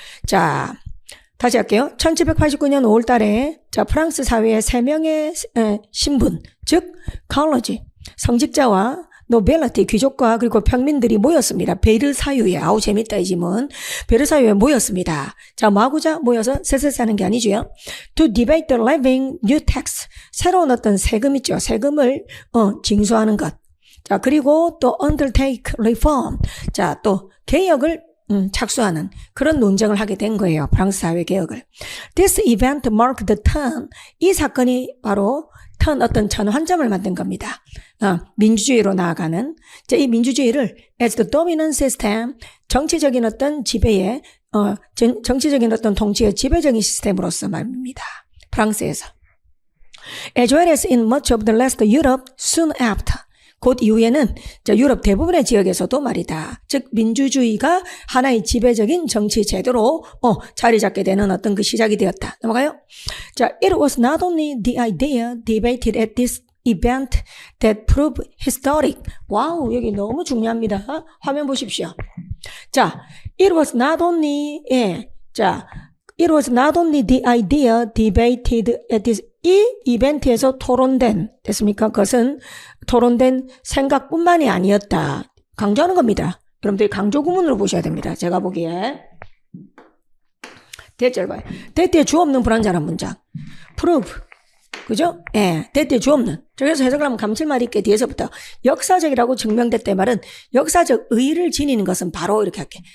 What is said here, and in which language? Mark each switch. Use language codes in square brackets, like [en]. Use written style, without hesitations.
[ko] 자, 다시 할게요. 1789년 5월 달에 자, 프랑스 사회의 3명의 신분, 즉 컬러지, 성직자와 노벨리티, 귀족과 그리고 평민들이 모였습니다. 베르사유에, 아우 재밌다 이 지문. 베르사유에 모였습니다. 자, 뭐 하고자 모여서 쎄쎄쎄 하는 게 아니죠. [en] To debate the levying new tax, [ko] 새로운 어떤 세금 있죠. 세금을 징수하는 것. 자, 그리고 또 [en] undertake reform, [ko] 자, 또 개혁을 착수하는 그런 논쟁을 하게 된 거예요. 프랑스 사회 개혁을. [en] This event marked the turn. [ko] 이 사건이 바로 어떤 전환점을 만든 겁니다. 민주주의로 나아가는. 자, 이 민주주의를 [en] as the dominant system, [ko] 정치적인 어떤 지배의, 정치적인 어떤 통치의 지배적인 시스템으로서 말입니다. 프랑스에서. [en] As well as in much of the rest of Europe soon after. [ko] 곧 이후에는 유럽 대부분의 지역에서도 말이다. 즉 민주주의가 하나의 지배적인 정치 제도로 자리 잡게 되는 어떤 그 시작이 되었다. 넘어가요. [en] 자, it was not only the idea debated at this event that proved historic. [ko] 와우, 여기 너무 중요합니다. 화면 보십시오. [en] 자, it was not only it was not only the idea debated at this [ko] 이 이벤트에서 토론된 됐습니까? 그것은 토론된 생각뿐만이 아니었다. 강조하는 겁니다. 여러분들이 강조 구문으로 보셔야 됩니다. 제가 보기에 대절 봐요. 대뒤에 주 없는 불완전한 문장. prove. 그죠? 예, 대뒤에 주 없는. 그래서 해석을 하면 감칠맛 있게 뒤에서부터 역사적이라고 증명됐다 말은 역사적 의의를 지니는 것은 바로 이렇게 할게.